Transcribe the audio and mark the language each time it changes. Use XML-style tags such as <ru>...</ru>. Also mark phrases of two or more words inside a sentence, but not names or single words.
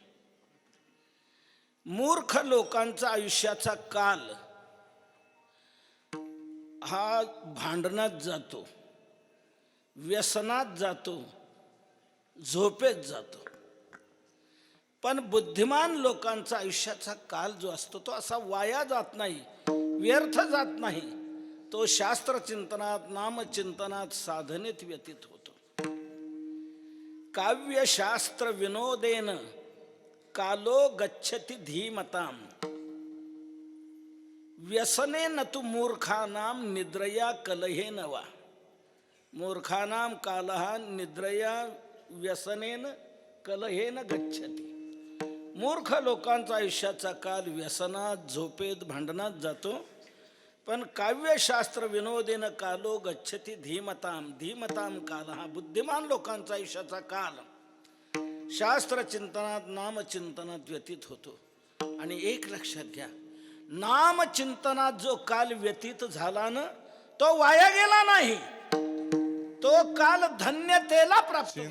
<mr>मूर्ख लोकांचा आयुष्याचा काल हा भांडणात जातो, व्यसनात जातो, झोपेत जातो. पण बुद्धिमान लोकांचा आयुष्याचा काल जो असतो तो असा वाया जात नाही, व्यर्थ जात नाही. तो शास्त्रचिंतनात, नामचिंतनात, साधनेत व्यतीत होतो.</mr> <sa>काव्यशास्त्र विनोदेन कालो गच्छति धीमताम, व्यसनेन तु मूर्खानां निद्रया कलहेन वा. मूर्खानां कालः निद्रया व्यसनेन कलहेन गच्छति.</sa> <mr>मूर्ख लोकांचा आयुष्याचा काल व्यसनात, झोपेत, भांडणात जातो. पण</mr> <sa>काव्यशास्त्र विनोदेन कालो गच्छति धीमताम, धीमताम कालः,</sa> <mr>बुद्धिमान लोकांचा आयुष्याचा काल शास्त्रचिंतनात, नामचिंतनात व्यतीत होतो. आणि एक लक्षात घ्या, नामचिंतनात जो काल व्यतीत झाला ना तो वाया गेला नाही, तो काल धन्यतेला प्राप्त झाला.</mr>